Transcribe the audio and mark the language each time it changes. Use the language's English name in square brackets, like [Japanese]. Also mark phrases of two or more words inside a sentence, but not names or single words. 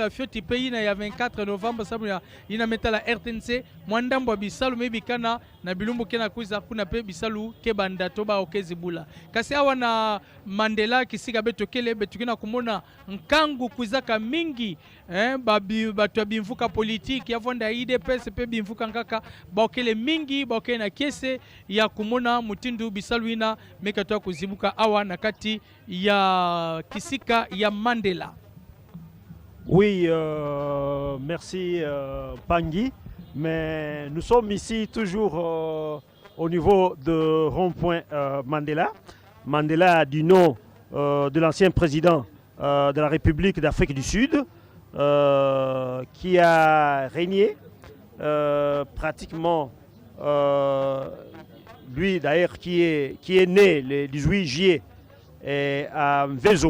[Kituba (Democratic Republic of Congo)] ya fioti pe ina ya 24 novembre sabu ya ina metala RTNC mwandambo ya bisalo mebikana na bilumbu kena kuiza kuna pe bisalo kebanda toba okezibula kasi awa na Mandela kisika betokele betukina kumona nkangu kuizaka mingi batu bimvuka politiki ya vonda IDPS pe bimvuka nkaka baokele mingi baokele na kese ya kumona mutindu bisalo ina mekatoa kuzibuka awa na kati ya kisika ya Mandela. [French] Oui, merci Pangui, mais nous sommes ici toujours au niveau de rond-point Mandela. Mandela du nom de l'ancien président de la République d'Afrique du Sud, qui a régné pratiquement, lui d'ailleurs qui est né le 18 juillet à Mvezo.